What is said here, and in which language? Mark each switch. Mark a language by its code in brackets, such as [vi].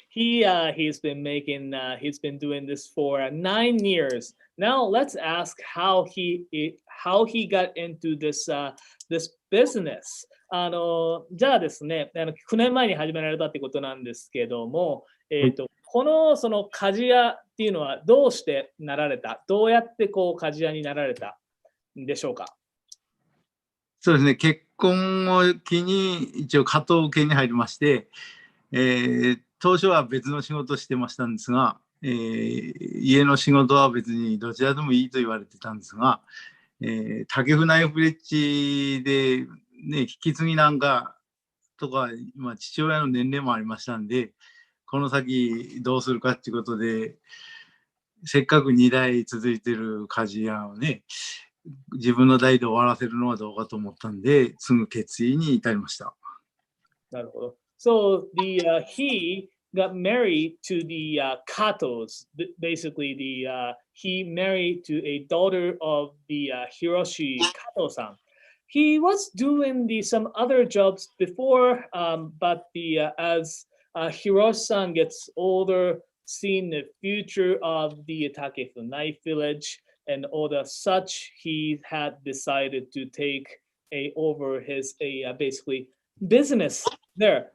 [en] He's been doing this for 9 years. Now let's ask how he got into this business. [ja] じゃあですね、9年前に始められたってことなんですけども、この鍛冶屋っていうのはどうしてなられた？どうやって鍛冶屋になられたんでしょうか？そうですね、結婚を機に一応加藤家に入りまして、当初は別の仕事をしてましたんですが、家の仕事は別にどちらでもいいと言われてたんですが、竹船ナイフレッジで、引き継ぎなんかとか、父親の年齢もありましたんで、この先どうするかっていうことで、せっかく2代続いてる鍛冶屋をね、自分の代で終わらせるのはどうかと思ったんで、継ぐ決意に至りました。なるほど。 [en] So he got married to the Katos. Basically, he married to a daughter of the Hiroshi Kato-san. He was doing some other jobs before, but as Hiroshi-san gets older, seeing the future of the Takefunai village and all the such, he had decided to take over his basically business there.